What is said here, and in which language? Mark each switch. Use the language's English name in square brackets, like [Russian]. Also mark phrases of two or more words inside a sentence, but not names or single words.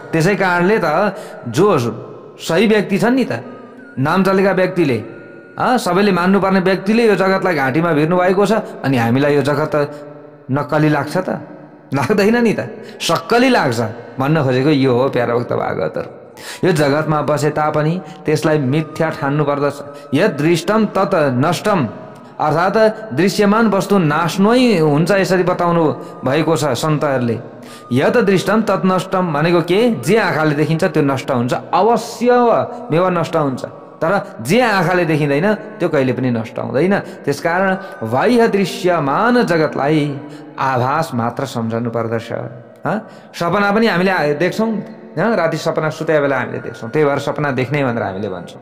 [Nepali] त्यसै कारणले त जो सही व्यक्ति छन् नि त, नाम चलेका व्यक्तिले, सबैले मान्नुपर्ने व्यक्तिले यो जगतलाई घाँटीमा भिर्नु भएको छ, अनि हामीलाई यो जगत नक्कली लाग्छ त? लाग्दैन नि त, सक्कली लाग्छ। भन्न खोजेको यो हो प्यारा भक्त भागवतहरू। यो जगतमा बसे तापनि त्यसलाई मिथ्या ठान्नु पर्दछ। [Sanskrit] यत् दृष्टम तत् नष्टम, [Nepali] अर्थात् दृश्यमान वस्तु नाश्नै हुन्छ, यसरी बताउनु भएको छ सन्तहरूले। [Sanskrit] यत् दृष्टम तत् नष्टम [Nepali] भनेको के? जे आँखाले देखिन्छ त्यो नष्ट हुन्छ, अवश्य मेवा नष्ट हुन्छ, तर जे आँखाले देखिँदैन त्यो कहिले पनि नष्ट हुँदैन। त्यसकारण बाह्य दृश्यमान जगतलाई आभास मात्र सम्झनु पर्दछ। सपना पनि हामीले देख्छौँ, राति सपना सुते बेला हामीले देख्छौँ, त्यही भएर सपना देख्ने भनेर हामीले भन्छौँ।